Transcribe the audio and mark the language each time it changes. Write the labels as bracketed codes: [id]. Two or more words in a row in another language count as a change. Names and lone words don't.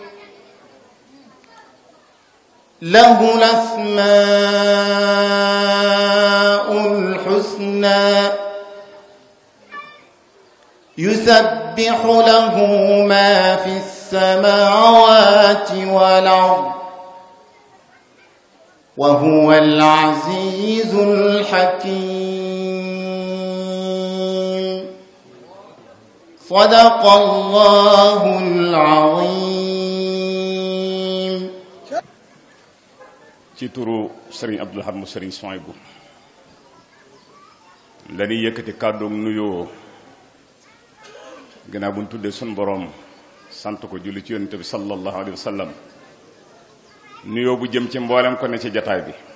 [ar] له الأسماء الحسنى يسبح له ما في السماوات والأرض وهو العزيز الحكيم صدق الله العظيم. [wo] ci turu sëriñ Abdul Ahad mu sëriñ Souhaïbou dañuy yëkkati kàddoom nuyoo gannaaw bu ñu tuddee sun borom sant ko julli ci yonent bi [ar] صلى الله عليه وسلم [wo] nuyoo bu jëm ci mboolem ko ne ci jataay bi